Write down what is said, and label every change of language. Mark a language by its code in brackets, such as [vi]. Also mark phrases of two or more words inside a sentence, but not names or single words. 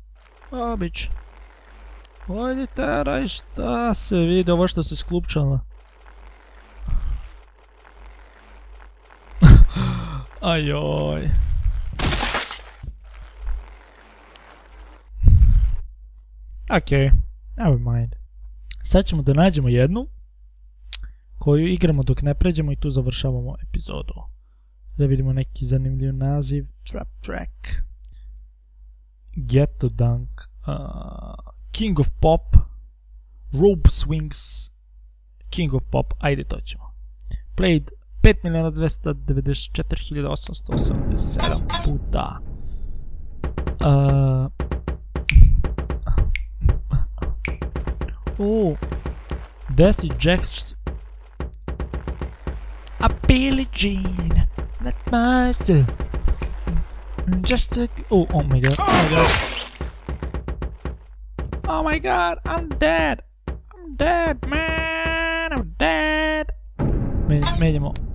[sr] Ajde, teraj, šta se vidi, ovo što se sklupčala. Ajoj. Okej, [en] never mind. [sr] Sad ćemo da nađemo jednu koju igramo dok ne pređemo i tu završavamo epizodu. Da vidimo neki zanimljiv naziv. Trap track. Ghetto Dunk. King of Pop. Rope Swings. King of Pop. Ajde, to ćemo. Played 5.294.887 puta. Desi Jacks. A Billie Jean. [en] Not myself. Just a... Oh my god. Oh my god, I'm dead, man, I'm dead. [sr] Menjamo.